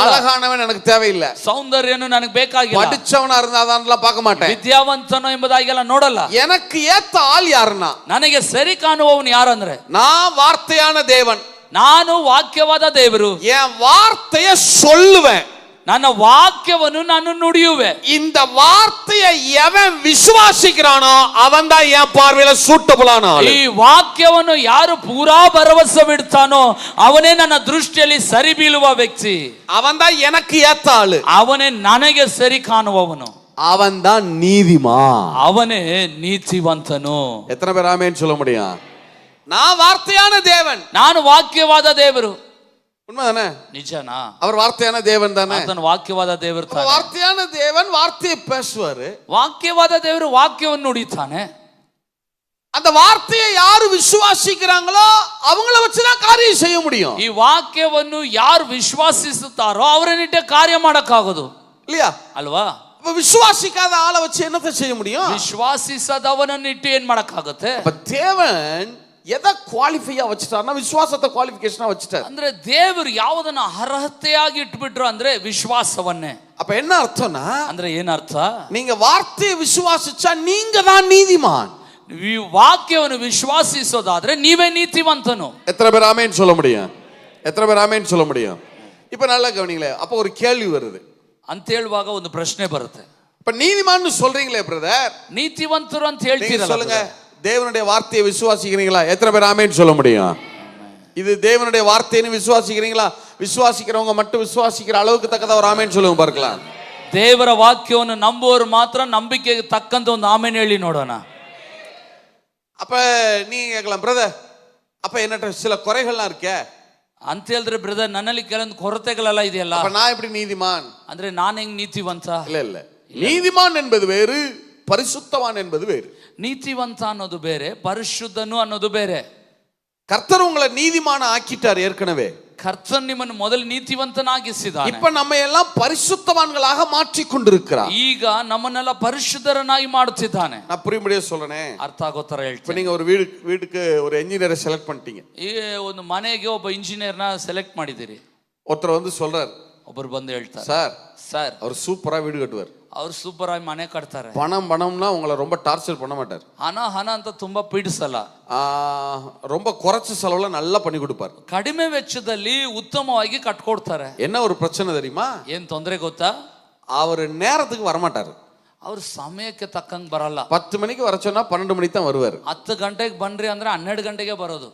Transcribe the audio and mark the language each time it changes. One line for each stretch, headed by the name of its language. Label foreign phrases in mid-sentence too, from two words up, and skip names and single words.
Tamil: அழகானவன் எனக்கு தேவையில்லை,
Kannada: ಸೌಂದರ್ಯನು ನನಗೆ ಬೇಕಾಗಿಲ್ಲ,
Tamil: படிச்சவனா இருந்தா அதெல்லாம் பார்க்க மாட்டேன்,
Kannada: ವಿದ್ಯಾವಂತನೋ ಎಂಬುದಾಗೆಲ್ಲ ನೋಡಲ್ಲ.
Tamil: எனக்கு ஏத்த ஆள் யாருன்னா
Kannada: ನನಗೆ ಸರಿ ಕಾಣುವವನು ಯಾರಂದ್ರೆ
Tamil: நான் வார்த்தையான தேவன்,
Kannada: ನಾನು ವಾಕ್ಯವಾದ ದೇವರು,
Tamil: என் வார்த்தைய சொல்லுவேன்,
Kannada: ನನ್ನ ವಾಕ್ಯವನ್ನು ನಾನು ನುಡಿಯುವೆ.
Tamil: இந்த வார்த்தையை எவன் விசுவாசிக்கிறானோ அவன் தான் என் பார்வையில சூட்டபிளான ஆளு.
Kannada: ಈ ವಾಕ್ಯವನ್ನು ಯಾರು ಪೂರಾ ಭರವಸೆ ಬಿಡ್ತಾನೋ ಅವನೇ ನನ್ನ ದೃಷ್ಟಿಯಲ್ಲಿ ಸರಿ ಬೀಳುವ ವ್ಯಕ್ತಿ.
Tamil: அவன் தான் எனக்கு ஏத்த ஆளு.
Kannada: ಅವನೇ ನನಗೆ ಸರಿ ಕಾಣುವವನು.
Tamil: அவன் தான் நீதிமான்.
Kannada: ಅವನೇ ನೀತಿವಂತನು.
Tamil: எத்தனை பேர் ஆமென் சொல்ல முடியும்? நான் வார்த்தையான தேவன்,
Kannada: ನಾನು ವಾಕ್ಯವಾದ ದೇವರು.
Tamil: உண்மைதானே?
Kannada: ನಿಜನಾ?
Tamil: அவர் வார்த்தையான தேவன் தானே?
Kannada: ಆತನು ವಾಕ್ಯವಾದ ದೇವರು ತಾನೆ.
Tamil: வார்த்தையான தேவன் வார்த்தையை பேசுவாரு.
Kannada: ವಾಕ್ಯವಾದ ದೇವರು ವಾಕ್ಯವನ್ನು ನುಡಿತಾನೆ.
Tamil: அந்த வார்த்தையை யாரு விசுவாசிக்கிறாங்களோ அவங்கள வச்சுதான் காரியம் செய்ய முடியும்.
Kannada: ಈ ವಾಕ್ಯವನ್ನು ಯಾರು ವಿಶ್ವಾಸಿಸುತ್ತಾರೋ ಅವರನ್ನಿಟ್ಟೆ ಕಾರ್ಯ ಮಾಡಕ್ಕಾಗೋದು,
Tamil: இல்லையா?
Kannada: ಅಲ್ವಾ?
Tamil: அப்ப விசுவாசிக்காத ஆளை வச்சு என்னத்தை செய்ய முடியும்?
Kannada: ವಿಶ್ವಾಸಿಸದವನನ್ನಿಟ್ಟು ಏನ್ ಮಾಡಕ್ಕಾಗುತ್ತೆ?
Tamil: அப்ப தேவன் எதை குவாலிஃபையா வச்சுட்டாருன்னா விசுவாசத்தை குவாலிஃபிகேஷனா வச்சுட்டாரு.
Kannada: ಅಂದ್ರೆ ದೇವರು ಯಾವುದನ್ನ ಅರ್ಹತೆಯಾಗಿ ಇಟ್ಬಿಟ್ರು ಅಂದ್ರೆ ವಿಶ್ವಾಸವನ್ನೇ.
Tamil: அப்ப என்ன அர்த்தம்னா,
Kannada: ಅಂದ್ರೆ ಏನರ್ಥ?
Tamil: நீங்க வார்த்தையை விசுவாசிச்சா நீங்க தான் நீதிமான்.
Kannada: ಈ ವಾಕ್ಯವನ್ನು ವಿಶ್ವಾಸಿಸೋದಾದ್ರೆ ನೀವೇ ನೀತಿವಂತನು.
Tamil: எத்தனை பேர் ஆமென் சொல்ல முடியும்? எத்தனை பேர் ஆமென் சொல்ல முடியும்? இப்ப நல்லா கவனிங்களே, அப்ப ஒரு கேள்வி வருது.
Kannada: ಅಂತ ಹೇಳುವಾಗ ಒಂದು ಪ್ರಶ್ನೆ ಬರುತ್ತೆ.
Tamil: இப்ப நீதிமான்னு சொல்றீங்களே பிரதர்,
Kannada: ನೀತಿವಂತರು ಅಂತ
Tamil: நீங்க
Kannada: ಹೇಳ್ತೀರಲ್ಲ,
Tamil: சொல்லுங்க, தேவனுடைய வார்த்தையை விசுவாசிக்கிறீங்களா? எத்தனை பேர் ஆமென் சொல்ல முடியும்? இது தேவனுடைய வார்த்தைன்னு விசுவாசிக்கிறீங்களா? விசுவாசிக்கிறவங்க மட்டும் விசுவாசிக்கிற அளவுக்கு தக்கதா ஒரு ஆமென் சொல்லுங்க பார்க்கலாம்.
Kannada: ದೇವರ ವಾಕ್ಯವನ್ನು ನಂಬುವವರು ಮಾತ್ರ ನಂಬಿಕೆಗೆ ತಕ್ಕಂತ ಒಂದು ಆಮೆನ್ ಹೇಳಿ ನೋಡೋಣ.
Tamil: அப்ப நீங்க கேட்கலாம், பிரதர் அப்ப என்னட்ட சில குறைகள்லாம் இருக்கே
Kannada: ಅಂತ ಹೇಳಿದ್ರೆ, ಬ್ರದರ್ ನನ್ನಲ್ಲಿ ಕೆಲವೊಂದು ಕೊರತೆಗಳೆಲ್ಲ ಇದೆಯಲ್ಲ,
Tamil: அப்ப நான் எப்படி நீதிமான்?
Kannada: ಅಂದ್ರೆ ನಾನು ಹೆಂಗ್ ನೀತಿವಂತ?
Tamil: இல்ல இல்ல, நீதிமான் என்பது வேறு, பரிசுத்தவான் என்பது வேறு.
Kannada: ನೀತಿವಂತ ಅನ್ನೋದು ಬೇರೆ, ಪರಿಶುದ್ಧನು ಅನ್ನೋದು ಬೇರೆ.
Tamil: கர்த்தர் உங்களை நீதிமான ஆக்கிட்டார் ஏற்கனவே.
Kannada: ಕರ್ತನ್ ನಿಮ್ಮನ್ನು ಮೊದಲು ನೀತಿವಂತನಾಗಿಸಿದ್ದಾನೆ.
Tamil: இப்ப நம்ம எல்லாம் பரிசுத்தவான்களாக மாற்றி கொண்டிருக்கிறார்.
Kannada: ಈಗ ನಮ್ಮನ್ನೆಲ್ಲ ಪರಿಶುದ್ಧರನ್ನಾಗಿ ಮಾಡುತ್ತಿದ್ದಾನೆ.
Tamil: நான் புரியும்படியே சொல்றேனே,
Kannada: ಅರ್ಥ ಆಗೋ ತರ
Tamil: இப்ப
Kannada: ಹೇಳ್ತೀನಿ.
Tamil: நீங்க ஒரு வீட்டுக்கு ஒரு என்ஜினியரை செலக்ட் பண்ணிட்டீங்க.
Kannada: ಈ ಒಂದು ಮನೆಗೆ ಒಬ್ಬ ಇಂಜಿನಿಯರ್ನ ಸೆಲೆಕ್ಟ್ ಮಾಡಿದಿರಿ.
Tamil: ஒருத்தர் வந்து சொல்றாரு,
Kannada: ಒಬ್ಬರು ಬಂದು ಹೇಳ್ತಾರೆ,
Tamil: சார் அவர் சூப்பரா வீடு கட்டுவார்,
Kannada: ಅವ್ರು ಸೂಪರ್ ಆಗಿ ಮನೆ ಕಟ್ತಾರೆ,
Tamil: பணம்னா உங்களை ரொம்ப டார்ச்சர் பண்ண மாட்டார்,
Kannada: ಹಣ ಅಂತ ತುಂಬಾ ಪೀಡಿಸಲ್ಲ,
Tamil: ரொம்ப குறைச்ச செலவுல நல்லா பண்ணி கொடுப்பார்,
Kannada: ಕಡಿಮೆ ವೆಚ್ಚದಲ್ಲಿ ಉತ್ತಮವಾಗಿ ಕಟ್ಕೊಡ್ತಾರೆ.
Tamil: என்ன ஒரு பிரச்சனை தெரியுமா?
Kannada: ಏನ್ ತೊಂದರೆ ಗೊತ್ತಾ?
Tamil: அவர் நேரத்துக்கு வரமாட்டாரு.
Kannada: ಅವ್ರು ಸಮಯಕ್ಕೆ ತಕ್ಕಂಗೆ ಬರಲ್ಲ.
Tamil: 10 மணிக்கு வர சொன்னா 12 மணிக்கு தான் வருவார்.
Kannada: 10 ಗಂಟೆಗೆ ಬನ್ರಿ ಅಂದ್ರೆ 12 ಗಂಟೆಗೆ ಬರೋದು.